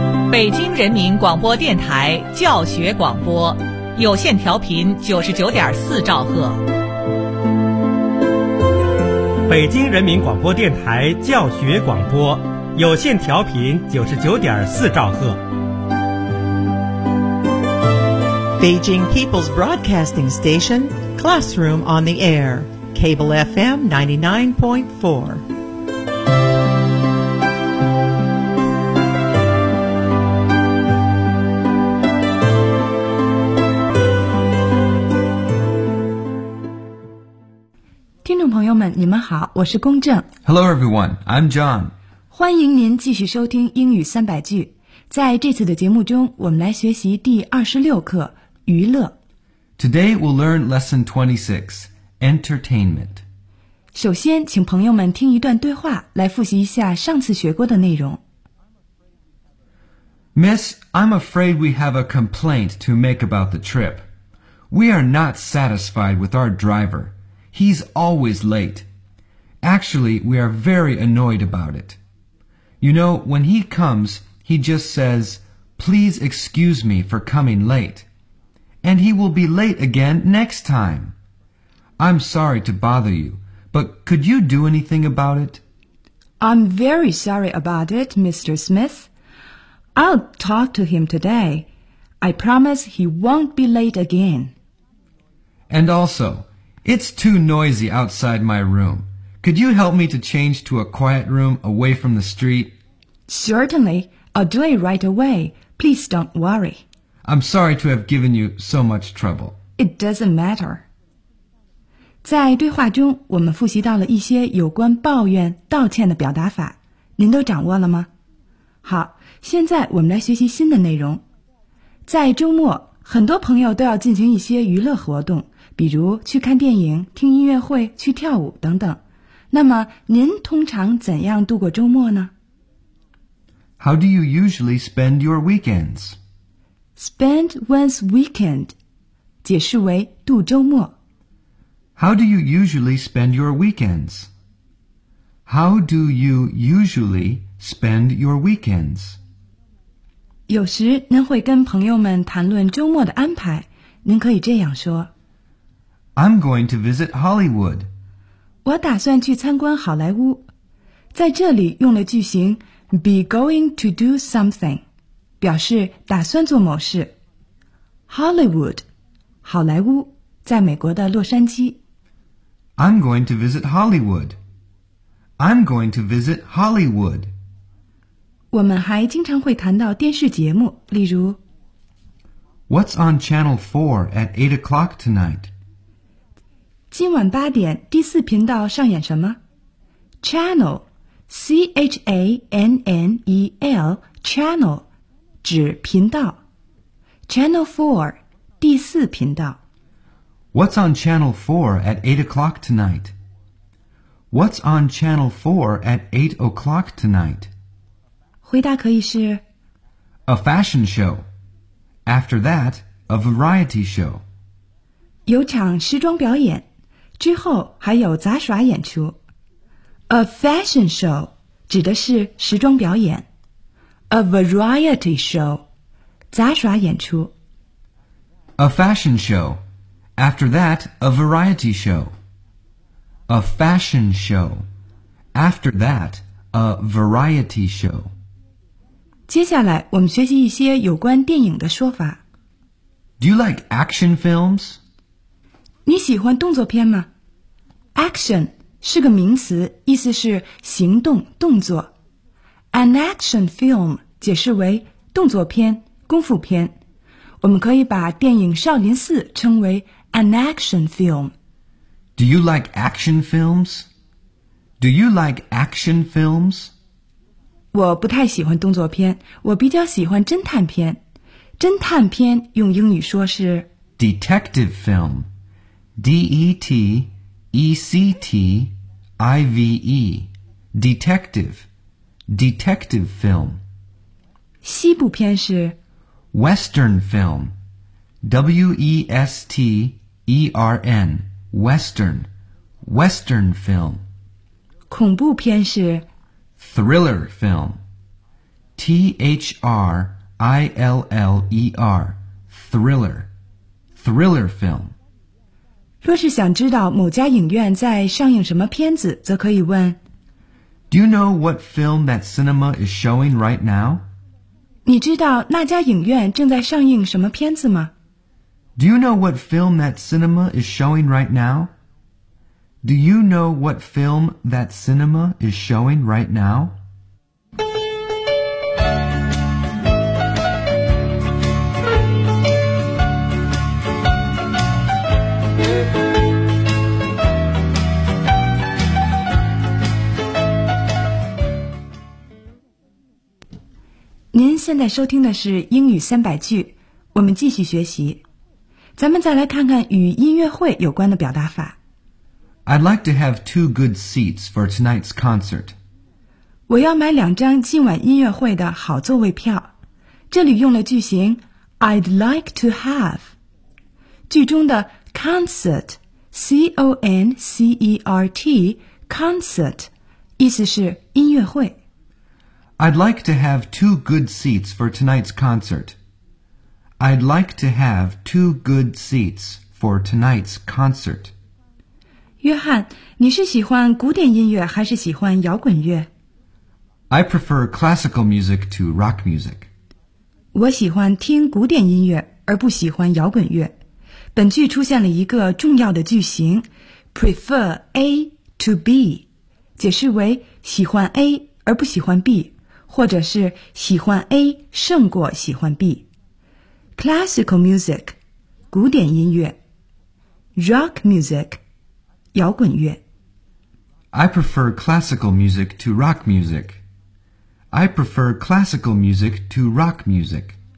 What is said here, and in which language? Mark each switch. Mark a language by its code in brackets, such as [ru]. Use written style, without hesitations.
[zh] 北京人民广播电台教学广播，有线调频99.4兆赫。北京人民广播电台教学广播，有线调频99.4兆赫。 [en] Beijing People's Broadcasting Station, Classroom on the Air, Cable FM 99.4. [zh] 你们好，我是龚正。 [en] Hello everyone, I'm John. [zh] 欢迎您继续收听英语三百句。在这次的节目中，我们来学习第26课，娱乐。 [en] Today we'll learn lesson 26, entertainment. [zh] 首先，请朋友们听一段对话，来复习一下上次学过的内容。 [en] Miss, I'm afraid we have a complaint to make about the trip. We are not satisfied with our driver. He's always late. Actually, we are very annoyed about it. You know, when he comes, he just says, please excuse me for coming late. And he will be late again next time. I'm sorry to bother you, but could you do anything about it? I'm very sorry about it, Mr. Smith. I'll talk to him today. I promise he won't be late again. And also... It's too noisy outside my room. Could you help me to change to a quiet room away from the street? Certainly. I'll do it right away. Please don't worry. I'm sorry to have given you so much trouble. It doesn't matter. [zh] 在对话中，我们复习到了一些有关抱怨、道歉的表达法。您都掌握了吗？好，现在我们来学习新的内容。在周末，很多朋友都要进行一些娱乐活动。比如去看电影、听音乐会、去跳舞等等。那么您通常怎样度过周末呢？ [en] How do you usually spend your weekends? Spend one's weekend [zh] 解释为度周末。 [en] How do you usually spend your weekends? How do you usually spend your weekends? [zh] 有时您会跟朋友们谈论周末的安排，您可以这样说。 [en] I'm going to visit Hollywood. [zh] 我打算去参观好莱坞。在这里用了句型 [en] be going to do something, [zh] 表示打算做某事。 Hollywood, 好莱坞，在美国的洛杉矶。 [en] I'm going to visit Hollywood. I'm going to visit Hollywood. [zh] 我们还经常会谈到电视节目，例如 [en] What's on Channel 4 at 8 o'clock tonight? [zh] 今晚八点第四频道上演什么 ？ [en] Channel, C H A N N E L, channel, [zh] 指频道。 Channel 4, 第四频道。 [en] What's on Channel 4 at 8 o'clock tonight? What's on Channel 4 at 8 o'clock tonight? [zh] 回答可以是 [en] A fashion show. After that, a variety show. [zh] 有场时装表演。之后还有杂耍演出。 [en] A fashion show [zh] 指的是时装表演。 [en] A variety show [zh] 杂耍演出。 [en] A fashion show. After that, a variety show. A fashion show. After that, a variety show. [zh] 接下来我们学习一些有关电影的说法。 [en] Do you like action films? [zh] 你喜欢动作片吗？ Action 是个名词，意思是行动、动作。 [en] An action film [zh] 解释为动作片、功夫片。我们可以把电影《少林寺》称为 [en] an action film。 Do you like action films? Do you like action films? [zh] 我不太喜欢动作片，我比较喜欢侦探片。侦探片用英语说是 [en] detective film, D-E-T. E-C-T-I-V-E, detective, detective film. [zh] 西部片是 [en] Western film, W-E-S-T-E-R-N, Western, Western film. [zh] 恐怖片是 [en] Thriller film, T-H-R-I-L-L-E-R, Thriller, thriller, thriller film. [zh] 若是想知道某家影院在上映什么片子，则可以问 [en] Do you know what film that cinema is showing right now? [zh] 你知道那家影院正在上映什么片子吗？ [en] Do you know what film that cinema is showing right now? Do you know what film that cinema is showing right now? [zh] 您现在收听的是英语三百句，我们继续学习。咱们再来看看与音乐会有关的表达法。 [en] I'd like to have two good seats for tonight's concert. [zh] 我要买两张今晚音乐会的好座位票。这里用了句型 [en] I'd like to have. [zh] 句中的 [en] concert, C-O-N-C-E-R-T, concert, [zh] 意思是音乐会。 [en] I'd like to have two good seats for tonight's concert. I'd like to have two good seats for tonight's concert. [zh] 约翰，你是喜欢古典音乐还是喜欢摇滚乐？ [en] I prefer classical music to rock music. [zh] 我喜欢听古典音乐而不喜欢摇滚乐。本句出现了一个重要的句型 [en] prefer A to B, [zh] 解释为喜欢 A 而不喜欢 B, 或者是喜欢 A 胜过喜欢 B。 [en] Classical music, [zh] 古典音乐 [en] Rock music, [zh] 摇滚乐 [en] I prefer classical music to rock music. I prefer classical music to rock music.